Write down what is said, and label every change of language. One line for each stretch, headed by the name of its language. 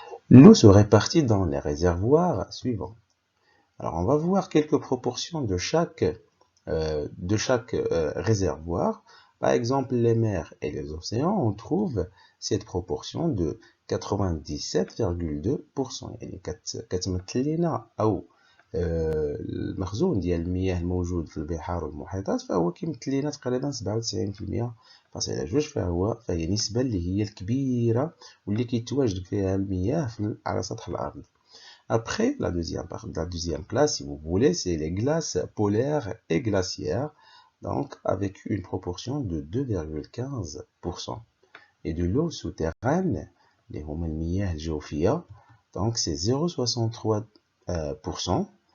French: L'eau se répartit dans les réservoirs suivants. Alors on va voir quelques proportions de chaque réservoir. Par exemple, les mers et les océans, on trouve cette proportion de 97,2%.
Arabic: يعني كتمثل لنا أو المخزون ديال المياه الموجود في البحار والمحيطات فهو كيمثل لنا تقريبا 97.2%. فهي نسبة اللي هي الكبيرة واللي كيتواجد فيها المياه على سطح الأرض.
French: Après, la deuxième place, si vous voulez, c'est les glaces polaires et glaciaires, donc avec une proportion de 2,15%. Et de l'eau souterraine, les homomiyah géophilia, donc c'est 0,63%.